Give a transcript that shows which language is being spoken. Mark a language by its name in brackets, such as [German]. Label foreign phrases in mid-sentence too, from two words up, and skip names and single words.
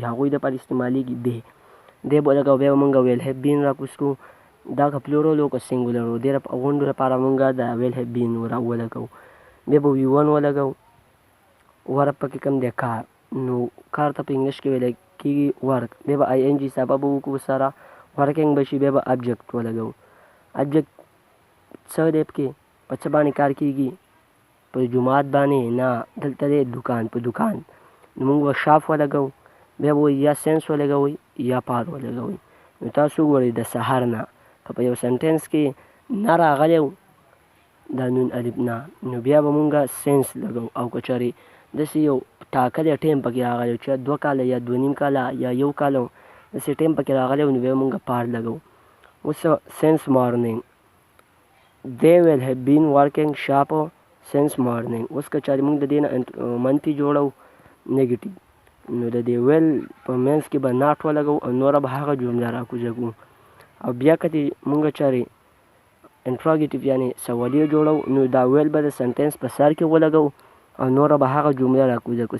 [Pashto] هغوی دپاره استعمالیږي دی. دی به ولګوو. بیا به موږ [English] will have been [Pashto] راکوز کړو. دا که پلورل و که سینګولر و. دې غونډو لپاره موږ د [English] will have been [Pashto] ولګوو. بیا به وي ون ولګوو. ورک پکې کوم دی؟ کار. نو کار ته په انګلیش کې ویلی کېږي ورک. بیا به آی این جي اضافه به وکړو سره، ورکینګ به شي. بیا به ابجکټ ولګوو. ابجکټ څه دی پکې؟ په څه باندې کار کېږي؟ په جومات باندې نه، دلته دی دوکان، په دوکان. نو موږ به شاپ ولګوو. بیا به یا سینس ولګوئ یا پار ولګوئ. نو تاسو وګورئ د سهار نه که په یو سنټینس کې نه راغلی و دا نون الف نه، نو بیا به مونږ سینس لګوو. او که چېرې داسې یو ټاکلی ټایم پکې راغلی و چې 2 کاله یا 2.5 کاله یا 1 کال داسې ټایم پکې راغلی و، نو بیا به مونږ پار لګوو. اوس [English] since morning. they will have been working sharp since morning. [Pashto] اوس که چېرې مونږ د دې نه منفي جوړو نیګیټیو، نو د دې ویل په منځ کې به ناټ ولګوو او نوره به هغه جمله راکوزه کړو. او بیا که مونږ چېرې انټراګیټیو یعنې سوالیه جوړو، نو دا ویل به د سنټینس په سر کې ولګوو او نوره به هغه جمله راکوزه کړو.